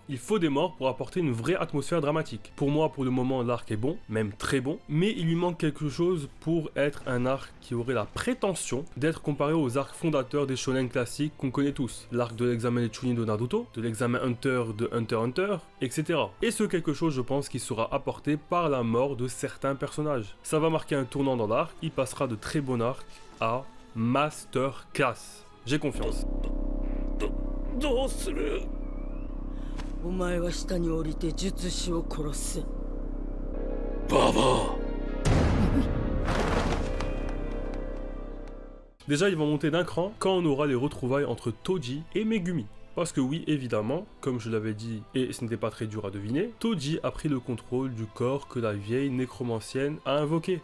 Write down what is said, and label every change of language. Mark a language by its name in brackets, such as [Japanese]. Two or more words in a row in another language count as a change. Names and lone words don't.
[French] Il faut des morts pour apporter une vraie atmosphère dramatique. Pour moi, pour le moment, l'arc est bon, même très bon, mais il lui manque quelque chose pour être un arc qui aurait la prétention d'être comparé aux arcs fondateurs des shonen classiques qu'on connaît tous. L'arc de l'examen des Chunin de Naruto, de l'examen Hunter de Hunter x Hunter, etc. Et ce quelque chose, je pense, qui sera apporté par la mort de certains personnages. Ça va marquer un tournant dans l'arc, il passera de très bon arc à masterclass. J'ai confiance. [Japanese] どうする？お前は下に降りて術師を殺す。ババア。 [French] Déjà, ils vont monter d'un cran quand on aura les retrouvailles entre Toji et Megumi. Parce que oui, évidemment, comme je l'avais dit, et ce n'était pas très dur à deviner, Toji a pris le contrôle du corps que la vieille nécromancienne a invoqué.